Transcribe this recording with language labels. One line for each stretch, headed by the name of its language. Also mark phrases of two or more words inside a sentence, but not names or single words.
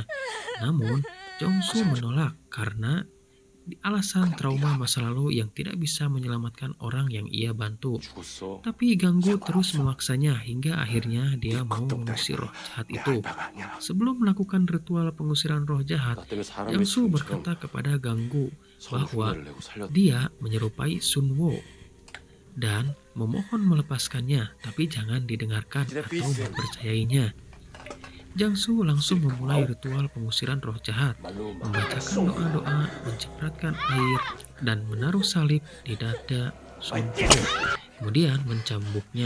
Indonesian: Namun, Jongsu menolak karena alasan trauma masa lalu yang tidak bisa menyelamatkan orang yang ia bantu.
Korean: 죽었어.
Indonesian: Tapi Ganggu terus memaksanya hingga akhirnya dia mau mengusir roh jahat itu. Sebelum melakukan ritual pengusiran roh jahat,
Korean: 나 때문에 사람이
Indonesian: Jangsu
Korean: 죽은 것처럼
Indonesian: berkata kepada Ganggu
Korean: 서로
Indonesian: bahwa
Korean: 흉내를 내고 살렸다.
Indonesian: dia menyerupai Sunwo dan memohon melepaskannya, tapi jangan didengarkan atau mempercayainya. Jangsu langsung memulai ritual pengusiran roh jahat,
Korean: 말로
Indonesian: membacakan doa-doa, mencipratkan air, dan menaruh salib di dada Sunwo, kemudian mencambuknya.